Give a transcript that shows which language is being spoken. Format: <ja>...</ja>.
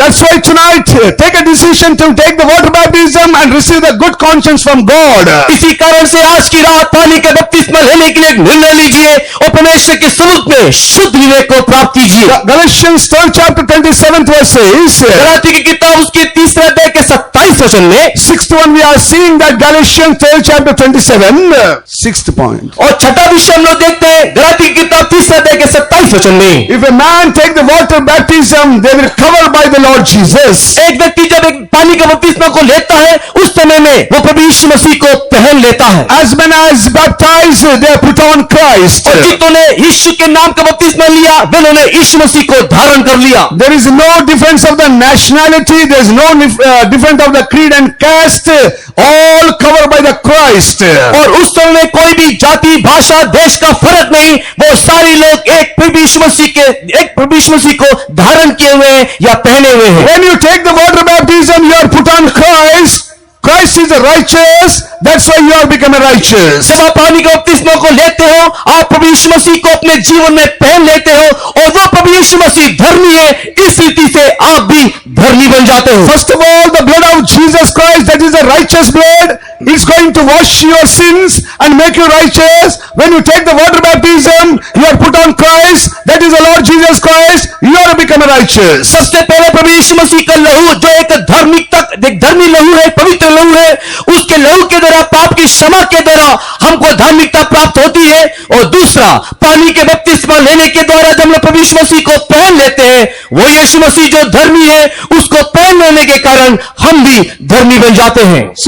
<en>That's why tonight, take a decision to take the water baptism and receive the good conscience from God.</en> <hi>इसी कारण से आज की रात पानी का बपतिस्मा लेने के लिए एक निर्णय लीजिए और परमेश्वर के समुख में शुद्ध विवेक को प्राप्त कीजिए।</hi> <en>Galatians 3rd chapter 27th verse says,</en> <hi>Galati की किताब उसके 3 अध्याय के 27 वचन में</hi> <en>6th one we are seeing that Galatians 3rd chapter 27, 6th point.</en> <hi>और छठा विषय हम लोग देखते हैं गलाती की किताब 3 अध्याय के 27 वचन में,</hi> <en>If a man take the water baptism, they will cover by the Lord Jesus.</en> <hi>एक व्यक्ति जब एक पानी का बपतिस्मा को लेता है उस समय में वो प्रभु यीशु मसीह को पहन लेता है।</hi> <en>As many as baptized, they put on Christ.</en> <hi>और जिन्होंने यीशु के नाम का बपतिस्मा लिया वे उन्होंने यीशु मसीह को धारण कर लिया।</hi> <en>There is no difference of the nationality, there is no difference of the creed and caste, all covered by the Christ.</en> <hi>और उस समय में कोई भी जाति भाषा देश का फर्क नहीं, वो सारे लोग एक प्रभु यीशु मसीह को धारण किए हुए हैं या पहने हुए हैं।</hi> <en>When you take the water baptism, you are put on Christ. Christ is righteous, that's why you are become a righteous.</en> <hi>जब आप पानी का बपतिस्मा को लेते हो आप प्रभु यीशु मसीह को अपने जीवन में पहन लेते हो और वो प्रभु यीशु मसीह धर्मी है, इस रीति से आप भी धर्मी बन जाते हो।</hi> <en>First of all, the blood of Jesus Christ, that is a righteous blood, is going to wash your sins and make you righteous. When you take the water baptism, you are put on Christ, that is the Lord Jesus Christ, you are become a righteous.</en> <hi>सबसे पहले प्रभु यीशु मसीह का लहू जो एक धर्मी लहू है, पवित्र लहू है, उसके लहू के द्वारा पाप की क्षमा के द्वारा हमको धार्मिकता प्राप्त होती है। और दूसरा पानी के बपतिस्मा लेने के द्वारा जब हम लोग प्रभु यीशु मसीह को पहन लेते हैं वो यीशु मसीह जो धर्मी है उसको पहन लेने के कारण हम भी धर्मी बन जाते हैं।</hi>